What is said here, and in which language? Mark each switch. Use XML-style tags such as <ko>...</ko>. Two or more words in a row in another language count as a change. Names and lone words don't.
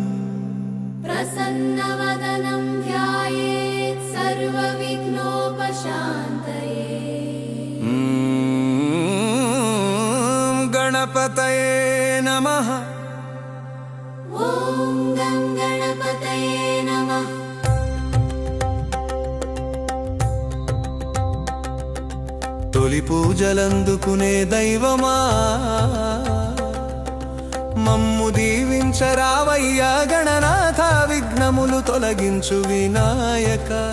<sa>प्रसन्नवदनं ध्यायेत् सर्वविघ्नोपशान्तये। गणपतये नमः। ॐ गणपतये नमः।</sa> <te>తొలి పూజలందుకునే దైవమా మమ్ము దీవించరావయ్యా గణనాథ విఘ్నములు తొలగించు వినాయక</te>